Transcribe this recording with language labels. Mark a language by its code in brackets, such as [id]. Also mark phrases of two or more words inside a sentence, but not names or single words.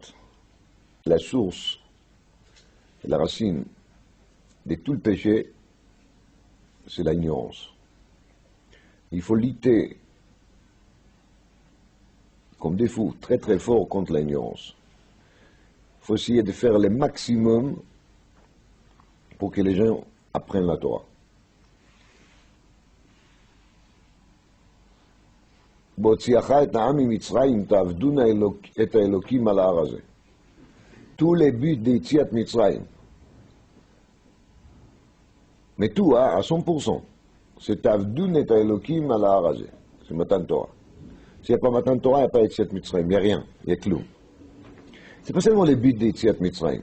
[fr] La source, la racine de tout le péché, c'est l'ignorance. Il faut lutter comme des fous, très très fort contre l'ignorance. faut essayer de faire le maximum pour que les gens apprennent la Torah. [he] בהוציאך את העם ממצרים תעבדון את האלוקים על ההר הזה. [fr] Tous les buts d' [he] יציאת מצרים. [fr] Mais tout, à 100%. [he] C'est תעבדון את האלוקים על ההר הזה. [fr] C'est [he] מתן תורה. [fr] S'il n'y a pas [he] מתן תורה, [fr] il n'y a pas [he] יציאת מצרים. [fr] Il n'y a rien. Il y a clou. C'est pas seulement les buts d' [he] יציאת מצרים.